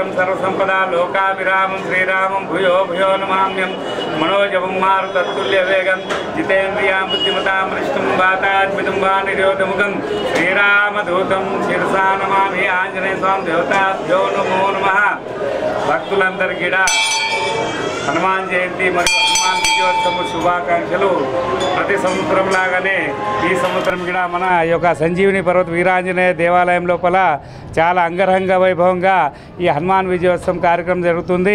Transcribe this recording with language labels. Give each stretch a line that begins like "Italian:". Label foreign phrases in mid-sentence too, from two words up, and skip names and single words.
Sanskrit: सर्वसंपदा लोकाभिरामं श्रीरामं भूयो भूयो नमाम्यं मनोजवं मारुततुल्यवेगं जितेन्द्रियां बुद्धिमतां वरिष्ठं वातात्मितं वानिरोधमुखं श्रीरामदूतं शिरसा नमामि आंजनेय स्वामी देवताभ्यो नमो नमः।
Telugu: భక్తులందరికీ హనుమాన్ జయంతి మరియు హనుమాన్ విజయోత్సవ శుభాకాంక్షలు। ప్రతి సంవత్సరం లాగానే ఈ సంవత్సరం కూడా మన యొక్క సంజీవిని పర్వత వీరాంజనేయ దేవాలయం లోపల చాలా అంగరంగ వైభవంగా ఈ హనుమాన్ విజయోత్సవం కార్యక్రమం జరుగుతుంది।